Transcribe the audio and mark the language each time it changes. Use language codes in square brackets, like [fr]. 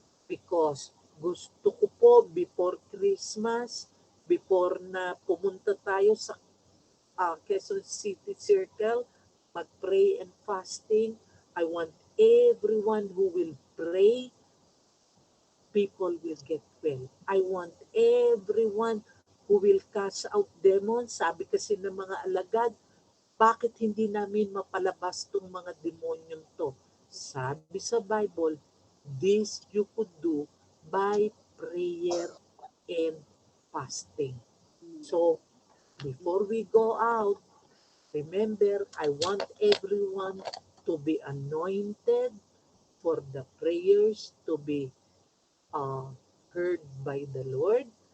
[en] Because [tl] gusto ko po [en] before Christmas, before [tl] na pumunta tayo sa [en] Quezon City Circle, mag-pray and fasting, I want everyone who will pray, people will get well. I want everyone who will cast out demons. [tl] Sabi kasi ng mga alagad, bakit hindi namin mapalabas tong mga demonyong to? Sabi sa [en] Bible, this you could do by prayer and fasting. So, before we go out, remember, I want everyone to be anointed for the prayers to be heard by the Lord.